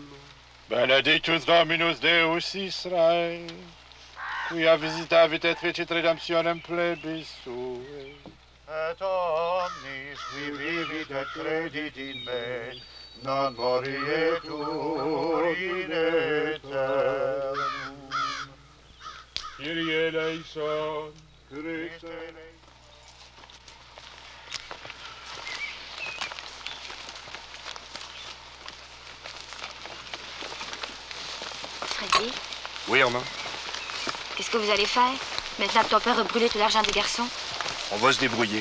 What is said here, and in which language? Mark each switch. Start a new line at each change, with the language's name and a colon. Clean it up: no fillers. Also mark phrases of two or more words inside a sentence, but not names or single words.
Latin: Benedictus Dominus Deus Israel, quia visitavit et fecit redemptionem plebis sui. Et omnis qui vivit et credit in me, non morietur in aeternum. Kyrie eleison, Christe eleison.
French: Freddy, Oui, Armand? qu'est-ce que vous allez faire maintenant que ton père a brûlé tout l'argent des garçons? On va se débrouiller.